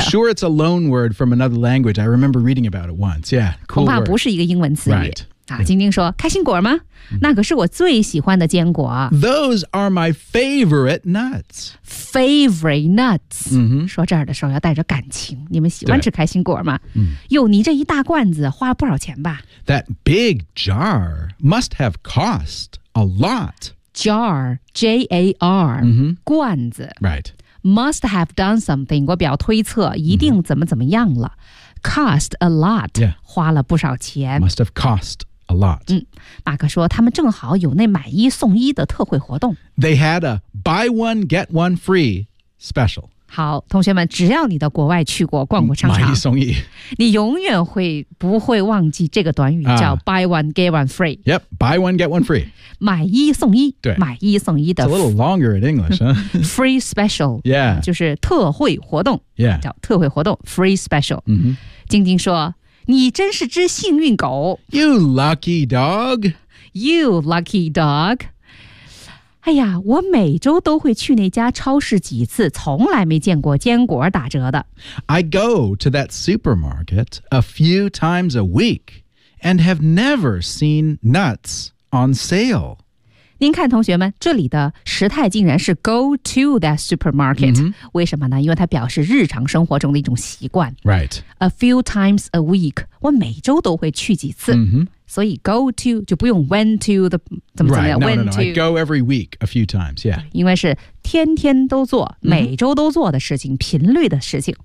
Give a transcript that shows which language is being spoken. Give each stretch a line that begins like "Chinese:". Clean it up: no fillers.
English: I'm sure it's a loan word from another language I remember reading about it once Yeah, cool
Chinese: 恐怕不是一个英文词语、
English: right.
Chinese: 啊、晶晶说开心果吗、嗯、那可是我最喜欢的坚果
English: Those are my favorite nuts Favorite nuts、嗯、
Chinese: 说这儿的时候要带着感情你们喜欢吃开心果吗、嗯、哟你这一大罐子花不少钱吧
English: That big jar must have cost a lot Jar J-A-R、嗯、
Chinese: 罐子
English: Right Must have done something
Chinese: 我比较推测一定怎么怎么样了、嗯
English: Cost a lot、 yeah.
Chinese: 花了不少钱
English: Must have cost a lot、
Chinese: 嗯、马克说他们正好有那买一送一的特惠活动
English: They had a buy one get one free special
Chinese: 好同学们只要你到国外去过逛过商场买一送一你永远会不会忘记这个短语叫
English: buy one get one free Yep, buy one get one free
Chinese: 买一送一对买一送一的
English: It's a little longer in English、huh? Free special Yeah
Chinese: 就是特惠活动
English: Yeah
Chinese: 叫特惠活动
English: Free special 嗯哼
Chinese: 晶晶说你真是只幸运狗
English: You lucky dog You lucky dog
Chinese: 哎呀我每周都会去那家超市几次从来没见过坚果打折的
English: I go to that supermarket a few times a week and have never seen nuts on sale
Chinese: 您看同学们这里的时态竟然是
English: go to that supermarket、 mm-hmm.
Chinese: 为什么呢因为它表示日常生活中的一种习惯
English: Right A few times a week
Chinese: 我每周都会去几次、 mm-hmm. 所以 go to 就不用 went to 的怎么怎么样
English: Right, no, no, no, I go every week a few times, yeah
Chinese: 因为是天天都做每周都做的事情、mm-hmm. 频率的事情